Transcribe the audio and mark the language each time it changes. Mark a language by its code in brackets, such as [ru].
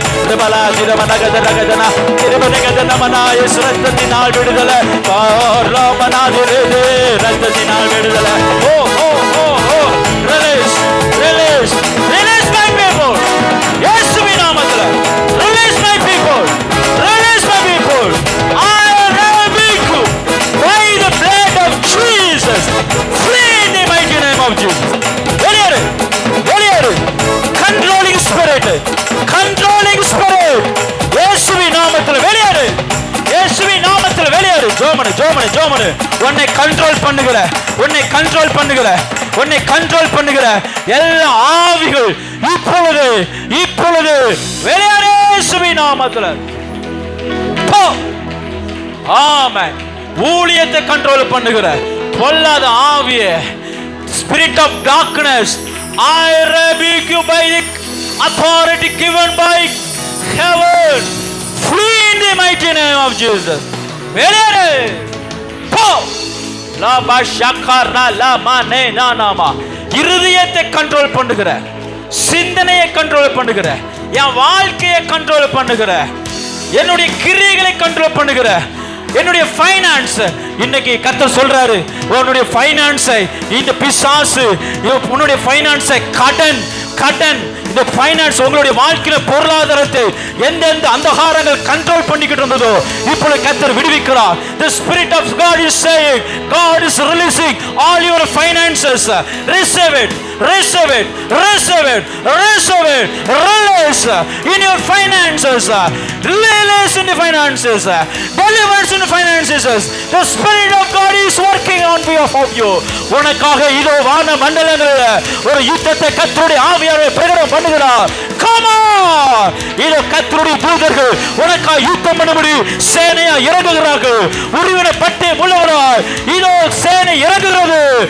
[ta] திருமலா திருமனகத ரகதனா திருமனகதனமனா இயேசு ரத்தத்தினால் விடுதலை. [en] ராமநாதிரே [ta] ரத்தத்தினால் விடுதலை. [en] Oh oh oh oh release release release my people. [ta] இயேசுவின் நாமத்தில் [en] Release my people, release my people. I rebuke you by the blood of Jesus. Flee in the mighty name of Jesus. [ta] வெளியேறு வெளியேறு. கண்ட்ரோலிங் ஸ்பிரிட், கண்ட்ரோலிங் ஸ்பிரிட் இயேசுவின் நாமத்தில் வெளியேறு, இயேசுவின் நாமத்தில் வெளியேறு. ஜோமனு ஜோமனு ஜோமனு. உன்னை கண்ட்ரோல் பண்ணுகிற, உன்னை கண்ட்ரோல் பண்ணுகிற, உன்னை கண்ட்ரோல் பண்ணுகிற எல்லா ஆவிகள் இப்பொழுது இப்பொழுது வெளியேறு இயேசுவின் நாமத்தில். ஆமென். ஊழியத்தை கண்ட்ரோல் பண்ணுகிற பொல்லாத ஆவியே, [en] spirit of darkness, I rebuke you by the authority given by heaven. Flee in the mighty name of Jesus. [ta] வெளியேறு. போ. லா பஷக்கரா லா மனே நானாமா. இருதயத்தை கண்ட்ரோல் பண்ணுகிற, சிந்தனையை கண்ட்ரோல் பண்ணுகிற, என் வாழ்க்கையை கண்ட்ரோல் பண்ணுகிற, என்னுடைய கிரியைகளை கண்ட்ரோல் பண்ணுகிற, என்னுடைய ஃபைனான்ஸ் இன்னைக்கு கர்த்தர் சொல்றாரு, உன்னுடைய ஃபைனான்ஸை இந்த பிசாசு உன்னுடைய ஃபைனான்ஸை கடன் கடன் இந்த ஃபைனான்ஸ் உங்களுடைய வாழ்க்கையில பொருளாதாரத்தை எந்தெந்த அந்தகாரங்கள் கண்ட்ரோல் பண்ணிக்கிட்டு இருந்ததோ இப்பொழுது கர்த்தர் விடுவிக்கிறார். [en] The spirit of God is saying, God is releasing all your finances. Receive it, receive it, receive it, receive it. Release in your finances, release in the finances, deliverance in the finances. The spirit of God is working on behalf of you. [ta] உனக்காக இதோ வான மண்டலங்களில் ஒரு யுத்தத்தை கர்த்தருடைய ஆவியானவர் பிரகடனம் பண்ணுகிறார். [en] Come on! [ta] இதோ கர்த்தருடைய தூதர்கள் உனக்காக யுத்தம் பண்ணும்படி சேனையா இறங்குகிறார்கள். உருவின பட்டை உள்ளவராய் இதோ சேனை இறங்குகிறது.